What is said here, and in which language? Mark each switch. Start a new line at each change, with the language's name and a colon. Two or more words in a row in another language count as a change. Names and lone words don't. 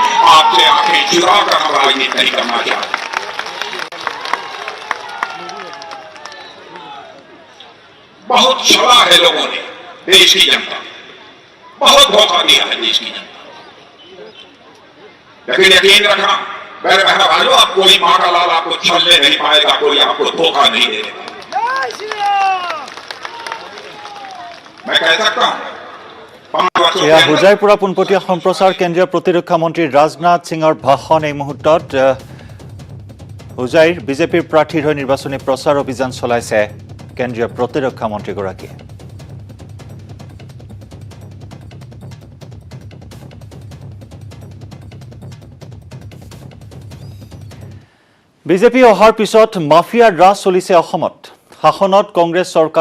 Hindi: आपसे आंखें चुरा कर हम राजनीति नहीं करना चाहते। बहुत छला है लोगों ने, देश की जनता बहुत धोखा दिया है देश की जनता। लेकिन यकीन रखना मेरे बहन भाइयों, अब कोई माँ का लाल आपको छलने नहीं पाएगा, कोई आपको धोखा नहीं देगा। मैं कह सकता हूं 5 वर्षों के
Assamese: এয়া
Hindi: अंदर
Assamese: হোজাইৰ পৰা পোনপটীয়া সম্প্ৰচাৰ কেন্দ্ৰীয় প্ৰতিৰক্ষা মন্ত্ৰী ৰাজনাথ সিঙৰ ভাষণ এই মুহূৰ্তত হোজাইৰ বিজেপিৰ প্ৰাৰ্থীৰ হৈ নিৰ্বাচনী প্ৰচাৰ অভিযান চলাইছে কেন্দ্ৰীয় প্ৰতিৰক্ষা মন্ত্ৰীগৰাকীয়ে বিজেপি অহাৰ পিছত মাফিয়াৰ ৰাজ চলিছে অসমত শাসনত কংগ্ৰেছ চৰকাৰ